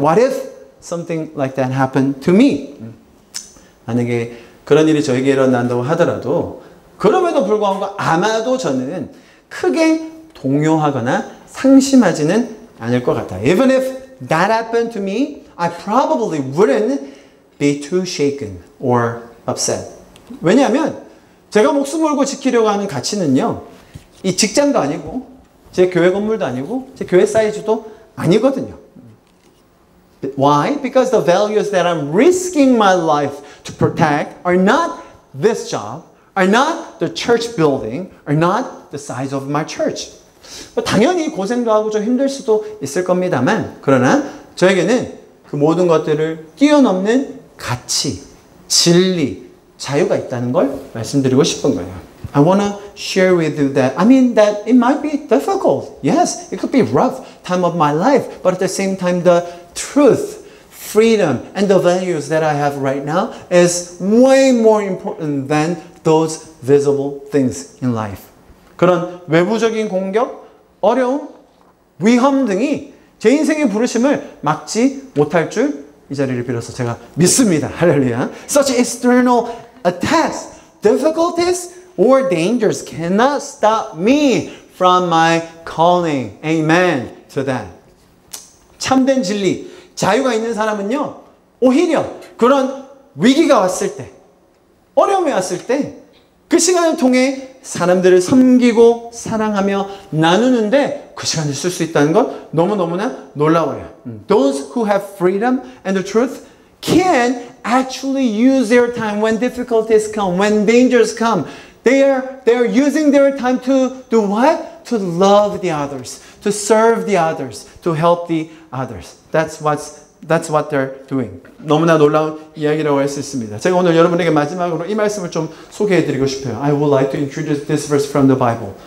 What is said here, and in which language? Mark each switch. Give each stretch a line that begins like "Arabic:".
English: What if something like that happened to me?
Korean: 만약에 그런 일이 저에게 일어난다고 하더라도 그럼에도 불구하고 아마도 저는 크게 동요하거나 상심하지는 않을 것 같아요.
English: Even if that happened to me, I probably wouldn't be too shaken or upset.
Korean: 왜냐하면 제가 목숨 걸고 지키려고 하는 가치는요. 이 직장도 아니고 제 교회 건물도 아니고 제 교회 사이즈도 아니거든요.
English: Why? Because the values that I'm risking my life to protect are not this job, are not the church building, are not the size of my church.
Korean: 당연히 고생도 하고 좀 힘들 수도 있을 겁니다만, 그러나 저에게는 그 모든 것들을 뛰어넘는 가치, 진리, 자유가 있다는 걸 말씀드리고 싶은 거예요.
English: I want to share with you that, that it might be difficult. Yes, it could be rough time of my life, but at the same time, the truth, freedom, and the values that I have right now is way more important than those visible things in life.
Korean: 그런 외부적인 공격, 어려움, 위험 등이 제 인생의 부르심을 막지 못할 줄 이 자리를 빌어서 제가 믿습니다. 할렐루야.
English: Such external attacks, difficulties, or dangers cannot stop me from my calling. Amen to that.
Korean: 참된 진리, 자유가 있는 사람은요, 오히려 그런 위기가 왔을 때, 어려움이 왔을 때, 그 시간을 통해 사람들을 섬기고 사랑하며 나누는데 그 시간을 쓸 수 있다는 건 너무너무나 놀라워요.
English: Those who have freedom and the truth can actually use their time when difficulties come, when dangers come. They are using their time to do what? To love the others, to serve the others, to help the others. That's what they're doing.
Korean: 너무나 놀라운 이야기라고 할 수 있습니다. 제가 오늘 여러분에게 마지막으로 이 말씀을 좀 소개해드리고 싶어요.
English: I would like to introduce this verse from the Bible.